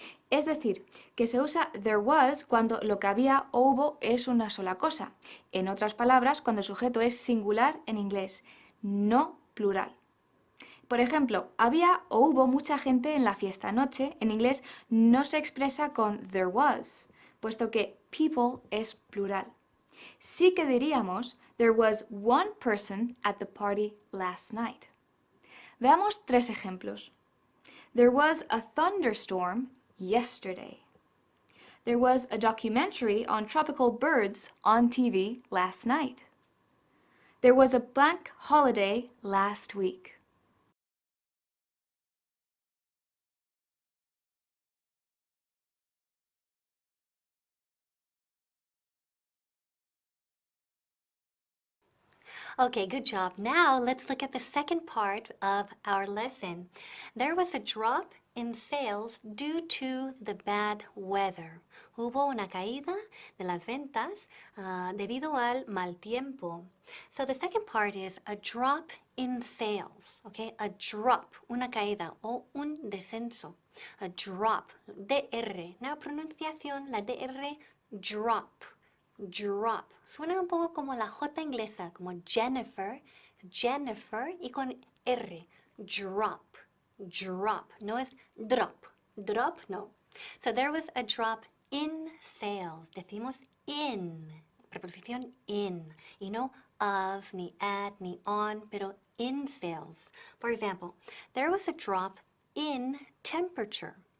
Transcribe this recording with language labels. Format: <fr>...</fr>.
<es>Es decir, que se usa there was cuando lo que había o hubo es una sola cosa. En otras palabras, cuando el sujeto es singular en inglés, no plural. Por ejemplo, había o hubo mucha gente en la fiesta anoche. En inglés no se expresa con there was, puesto que people es plural. Sí que diríamos</es> <en>there was one person at the party last night.</en> <es>Veamos tres ejemplos.</es> <en>There was a thunderstorm yesterday. There was a documentary on tropical birds on TV last night. There was a bank holiday last week. Okay, good job. Now let's look at the second part of our lesson. There was a drop in sales due to the bad weather.</en> <es>Hubo una caída de las ventas debido al mal tiempo.</es> <en>So the second part is a drop in sales, okay?</en> <es>A drop, una caída o un descenso. A drop, DR. Now pronunciación, la DR, drop. Drop. Suena un poco como la J inglesa, como Jennifer, Jennifer y con R. Drop, drop. No es drop, drop no.</es> <en>So there was a drop in sales.</en> <es>Decimos in, preposición in. Y no of, ni at, ni on, pero in sales.</es> <en>For example, there was a drop in temperature.</en>